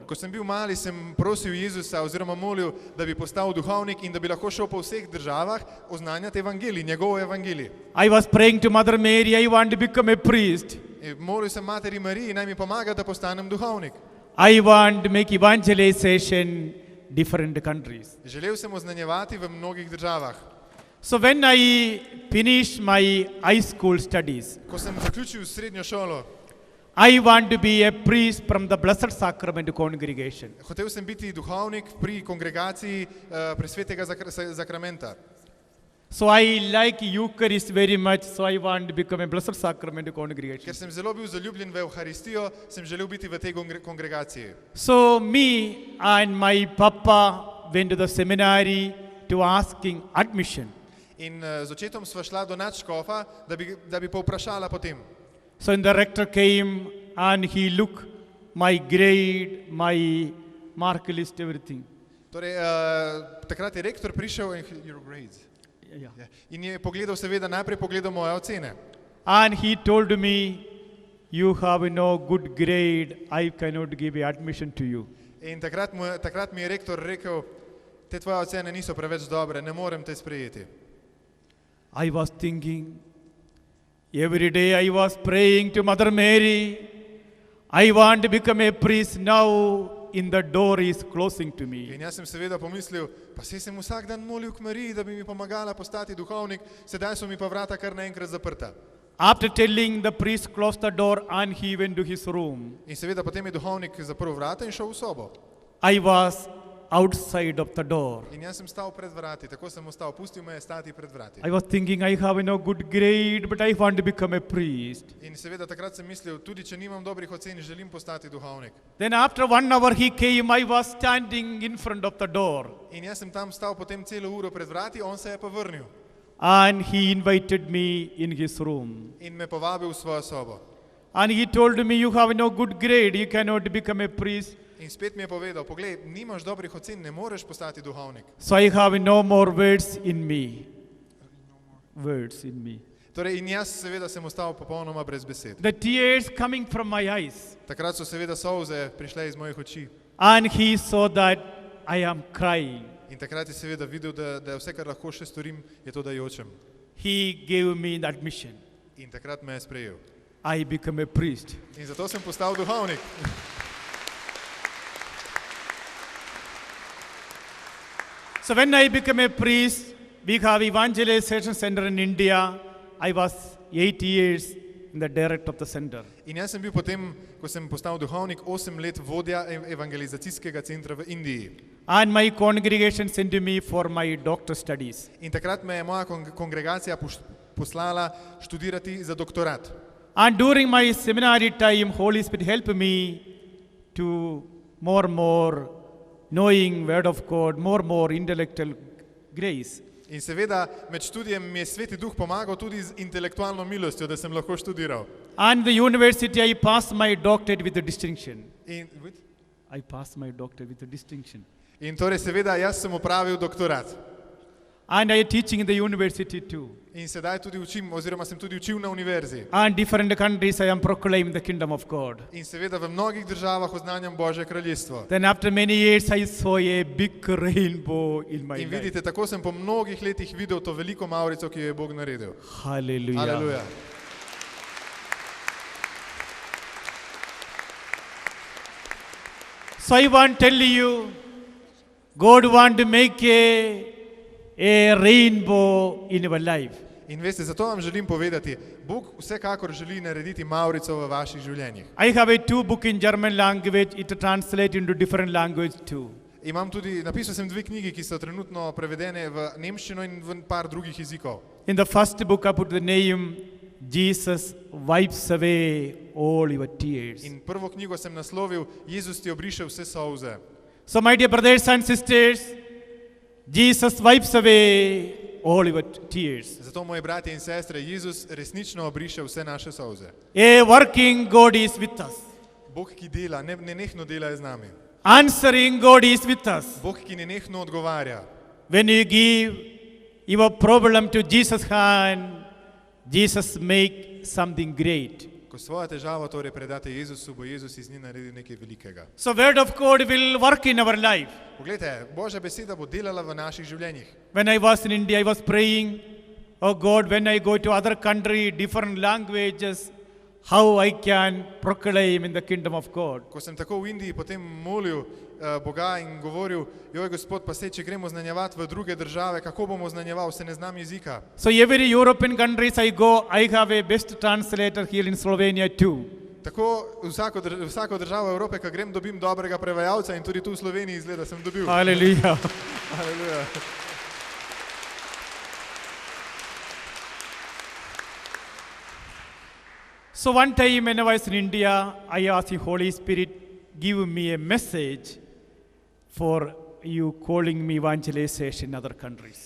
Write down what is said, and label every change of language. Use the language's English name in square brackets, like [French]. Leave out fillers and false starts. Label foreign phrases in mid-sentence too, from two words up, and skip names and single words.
[Slovenian] Ko sem bil mali, sem prosil Jezusa oziroma molil, da bi postal duhovnik in da bi lahko šel po vseh državah oznanjati evangelij, njegov evangelij. [English] I was praying to Mother Mary, I want to become a priest. [Slovenian] Molil sem materi Mariji, naj mi pomaga, da postanem duhovnik. [English] I want to make evangelization different countries. [Slovenian] Želel sem oznanjevati v mnogih državah. [English] So when I finished my high school studies, [Slovenian] Ko sem zaključil srednjo šolo, [English] I want to be a priest from the Blessed Sacrament congregation. [Slovenian] Hotel sem biti duhovnik pri kongregaciji Presvetega Zakramenta. [English] So I like Eucharist very much, so I want to become a Blessed Sacrament congregation. [Slovenian] Ker sem zelo bil zaljubljen v Evharistijo, sem želel biti v tej kongregaciji. [English] So me and my papa went to the seminary to asking admission. [Slovenian] In z očetom sva šla do nadškofa, da bi povprašala potem. [English] So the rector came and he looked my grade, my mark list, everything. [Slovenian] Torej, takrat je rektor prišel [English] your grades. Yeah. [Slovenian] Ja. In je pogledal, seveda, najprej pogledal moje ocene. [English] And he told me, you have no good grade, I cannot give admission to you. [Slovenian] In takrat mi je rektor rekel, te tvoje ocene niso preveč dobre, ne morem te sprejeti. [English] I was thinking, every day I was praying to Mother Mary, I want to become a priest now, in the door is closing to me. [Slovenian] In jaz sem seveda pomislil, pa saj sem vsak dan molil k Mariji, da bi mi pomagala postati duhovnik, sedaj so mi pa vrata kar naenkrat zaprta. [English] After telling, the priest closed the door and he went to his room. [Slovenian] In seveda potem je duhovnik zaprl vrata in šel v sobo. [English] I was outside of the door. [Slovenian] In jaz sem stal pred vrati, tako sem ostal, pustil me je stati pred vrati. [English] I was thinking, I have no good grade, but I want to become a priest. [Slovenian] In seveda takrat sem mislil, tudi če nimam dobrih ocen, želim postati duhovnik. [English] Then after 1 hour he came, I was standing in front of the door. [Slovenian] In jaz sem tam stal potem celo uro pred vrati, on se je pa vrnil. [English] And he invited me in his room. [Slovenian] In me povabil v svojo sobo. [English] And he told me, you have no good grade, you cannot become a priest. [Slovenian] In spet mi je povedal, poglej, nimaš dobrih ocen, ne moreš postati duhovnik. [English] So I have no more words in me. Words in me. [Slovenian] Torej, in jaz seveda sem ostal popolnoma brez besed. [English] The tears coming from my eyes. [Slovenian] Takrat so seveda solze prišle iz mojih oči. [English] And he saw that I am crying. [Slovenian] In takrat je seveda videl, da vse, kar lahko še storim, je to, da jočem. [English] He gave me the admission. [Slovenian] In takrat me je sprejel. [English] I become a priest. [Slovenian] In zato sem postal duhovnik. [English] So when I became a priest, we have evangelization center in India. I was 8 years in the director of the center. [Slovenian] In jaz sem bil potem, ko sem postal duhovnik, 8 let vodja evangelizacijskega centra v Indiji. [English] And my congregation sent me for my doctor studies. [Slovenian] In takrat me je moja kongregacija poslala študirati za doktorat. [English] And during my seminary time, Holy Spirit helped me to more knowing Word of God, more intellectual grace. [Slovenian] In seveda med študijem mi je Sveti Duh pomagal tudi z intelektualno milostjo, da sem lahko študiral. [English] And the university, I passed my doctorate with a distinction. I passed my doctorate with a distinction. [Slovenian] In torej seveda jaz sem opravil doktorat. [English] And I teaching in the university too. [Slovenian] In sedaj tudi učim, oziroma sem tudi učil na univerzi. [English] And different countries I am proclaiming the kingdom of God. [Slovenian] In seveda v mnogih državah oznanjam Božje kraljestvo. [English] Then after many years I saw a big rainbow in my [Slovenian] In [English] life. [Slovenian] vidite, tako sem po mnogih letih videl to veliko mavrico, ki jo je Bog naredil. [English] Hallelujah. [Slovenian] Aleluja. [English] So I want to tell you, God want to make a rainbow in your life. [Slovenian] In veste, zato vam želim povedati, Bog vsekakor želi narediti mavrico v vaših življenjih. [English] I have a 2 book in German language, it translates into different language too. [Slovenian] Napisal sem 2 knjigi, ki so trenutno prevedene v nemščino in v par drugih jezikov. [English] In the first book I put the name, Jesus wipes away all your tears. [Slovenian] In prvo knjigo sem naslovil, Jezus ti obriše vse solze. [English] So my dear brothers and sisters, Jesus wipes away all your tears. [Slovenian] Zato, moji bratje in sestre, Jezus resnično obriše vse naše solze. [English] A working God is with us. [Slovenian] Bog, ki dela, nenehno dela je z nami. [English] Answering God is with us. [Slovenian] Bog, ki nenehno odgovarja. [English] When you give your problem to Jesus' hand, Jesus make something great. [Slovenian] Ko svojo težavo torej predate Jezusu, bo Jezus iz nje naredil nekaj velikega. [English] So word of God will work in our life. [Slovenian] Poglejte, Božja beseda bo delala v naših življenjih. [English] When I was in India, I was praying, oh God, when I go to other country, different languages, how I can proclaim in the kingdom of God. [Slovenian] Ko sem tako v Indiji potem molil Boga in govoril, joj Gospod, pa sej, če gremo znanjevati v druge države, kako bomo znanjeval, se ne znam jezika. [English] So every European countries I go, I have a best translator here in Slovenia too. [Slovenian] Tako vsako državo Evrope, ko grem, dobim dobrega prevajalca in tudi tu v Sloveniji izgleda, sem dobil. [English] Hallelujah. [Slovenian] Aleluja. [English] So one time when I was in India, I asked the Holy Spirit, give me a message for you calling me evangelization in other countries.